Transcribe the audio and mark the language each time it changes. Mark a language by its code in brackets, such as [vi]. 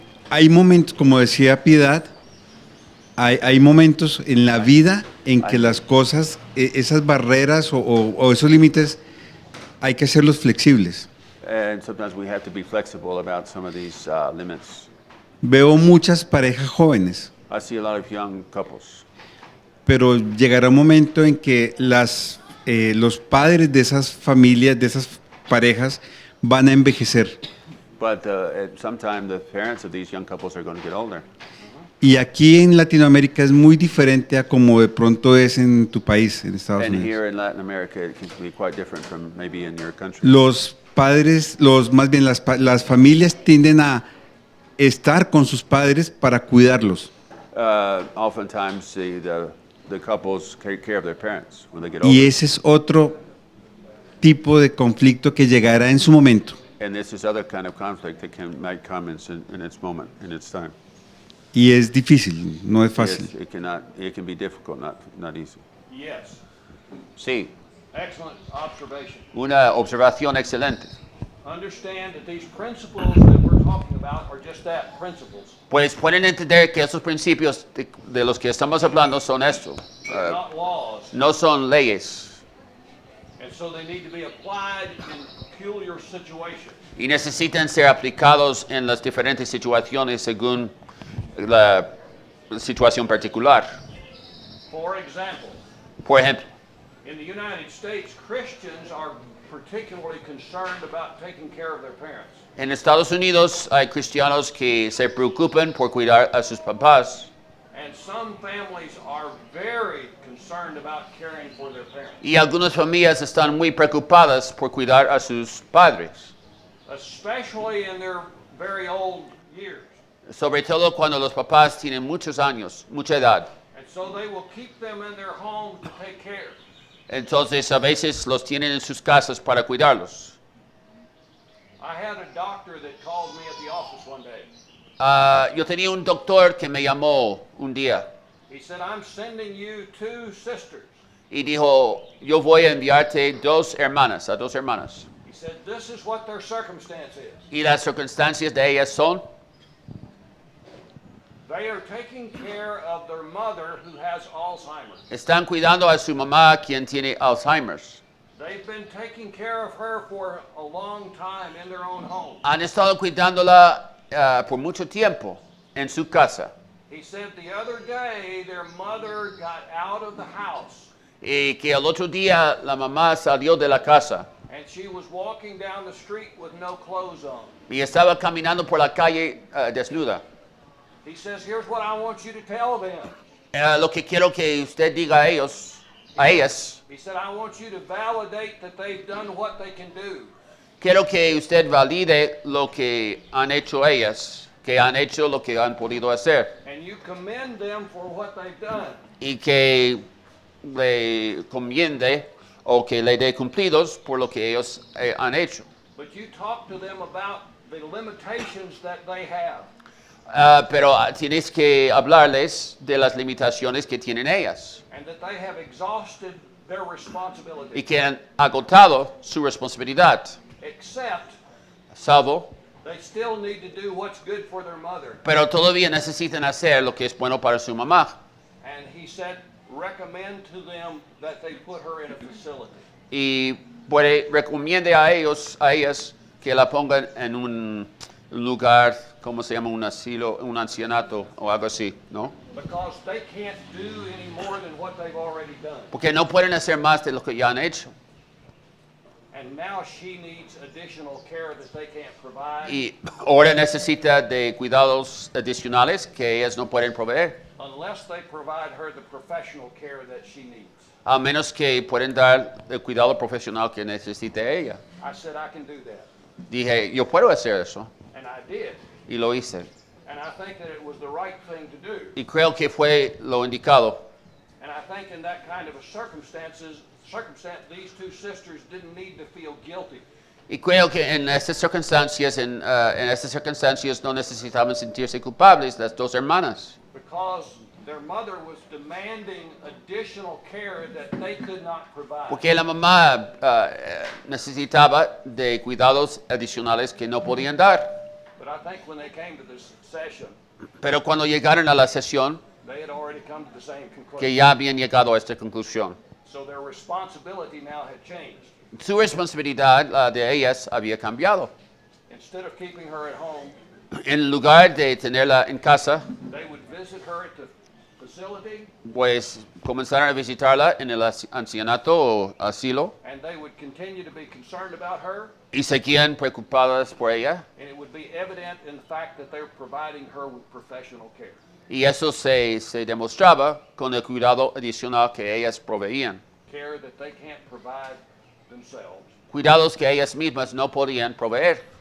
[es] Hay momentos, como decía Piedad, hay momentos en la vida en que las cosas, esas barreras o esos límites, hay que hacerlos flexibles. [en] And sometimes we have to be flexible about some of these limits. [es] Veo muchas parejas jóvenes, [en] I see a lot of young couples. [es] pero llegará un momento en que los padres de esas familias, de esas parejas, van a envejecer. [en] But at some time, the parents of these young couples are going to get older. [es] Y aquí en Latinoamérica es muy diferente a como de pronto es en tu país, en Estados [en] And [es] Unidos. [en] here in Latin America, it can be quite different from maybe in your country. [es] Los padres, más bien las familias tienden a estar con sus padres para cuidarlos. [en] Oftentimes, the couples take care of their parents when they get [es] Y [en] older. [es] ese es otro tipo de conflicto que llegará en su momento. [en] And this is other kind of conflict that might come in its moment, in its time. [es] Y es difícil, no es fácil. [en] Yes, it can be difficult, not easy. Yes. [es] Sí, [en] Excellent observation. [es] una observación excelente. [en] Understand that these principles that we're talking about are just that, principles. [es] Pues pueden entender que esos principios de los que estamos hablando son estos. [en] They're not laws. [es] No son leyes [en] And so they need to be applied in peculiar situations. [es] y necesitan ser aplicados en las diferentes situaciones según la situación particular. [en] For example, [es] Por ejemplo, [en] in the United States, Christians are particularly concerned about taking care of their parents. [es] En Estados Unidos hay cristianos que se preocupan por cuidar a sus papás. [en] And some families are very concerned about caring for their parents. [es] Y algunas familias están muy preocupadas por cuidar a sus padres. [en] Especially in their very old years. [es] Sobre todo cuando los papás tienen muchos años, mucha edad. [en] And so they will keep them in their home to take care. [es] Entonces a veces los tienen en sus casas para cuidarlos. [en] I had a doctor that called me at the office one day. [es] Yo tenía un doctor que me llamó un día [en] He said, I'm sending you 2 sisters. [es] y dijo, yo voy a enviarte a dos hermanas. [en] He said, this is what their circumstance is. [es] Y las circunstancias de ellas son, [en] They are taking care of their mother who has Alzheimer's. [es] están cuidando a su mamá quien tiene Alzheimer's. [en] They've been taking care of her for a long time in their own home. [es] Han estado cuidándola por mucho tiempo en su casa. [en] He said the other day their mother got out of the house [es] Y que el otro día la mamá salió de la casa [en] and she was walking down the street with no clothes on. [es] y estaba caminando por la calle desnuda. [en] He says, here's what I want you to tell them. [es] Lo que quiero que usted diga a ellas, [en] He said, I want you to validate that they've done what they can do. [es] quiero que usted valide lo que han hecho ellas, que han hecho lo que han podido hacer [en] And you commend them for what they've done. [es] y que le comiende o que le dé cumplidos por lo que ellos han hecho. [en] But you talk to them about the limitations that they have. [es] Pero tienes que hablarles de las limitaciones que tienen ellas [en] And that they have exhausted their responsibility. [es] y que han agotado su responsabilidad, [en] Except [es] salvo, [en] they still need to do what's good for their mother. [es] pero todavía necesitan hacer lo que es bueno para su mamá. [en] And he said, recommend to them that they put her in a facility. [es] Y recomiende a ellas que la pongan en un lugar, ¿cómo se llama? Un asilo, un ancianato o algo así, ¿no? [en] Because they can't do any more than what they've already done. [es] Porque no pueden hacer más de lo que ya han hecho. [en] And now she needs additional care that they can't provide [es] Y ahora necesita de cuidados adicionales que ellas no pueden proveer, [en] unless they provide her the professional care that she needs. [es] a menos que pueden dar el cuidado profesional que necesite ella. [en] I said, I can do that. [es] Dije, yo puedo hacer eso, [en] And I did. [es] y lo hice. [en] And I think that it was the right thing to do. [es] Y creo que fue lo indicado. [en] And I think in that kind of a circumstance, these 2 sisters didn't need to feel guilty. [es] Y creo que en estas circunstancias no necesitaban sentirse culpables las dos hermanas. [en] Because their mother was demanding additional care that they could not provide. [es] Porque la mamá necesitaba de cuidados adicionales que no podían dar. [en] But I think when they came to this session, [es] Pero cuando llegaron a la sesión, [en] they had already come to the same conclusion. [es] que ya habían llegado a esta conclusión. [en] So their responsibility now had changed. [es] Su responsabilidad, la de ellas, había cambiado. [en] Instead of keeping her at home, [es] En lugar de tenerla en casa, [en] they would visit her at the facility, [es] pues comenzaron a visitarla en el ancianato o asilo [en] and they would continue to be concerned about her, [es] y seguían preocupadas por ella. [en] and it would be evident in the fact that they're providing her with professional care. [es] Y eso se demostraba con el cuidado adicional que ellas proveían. [en] Care that they can't provide themselves, [es] Cuidados que ellas mismas no podían proveer,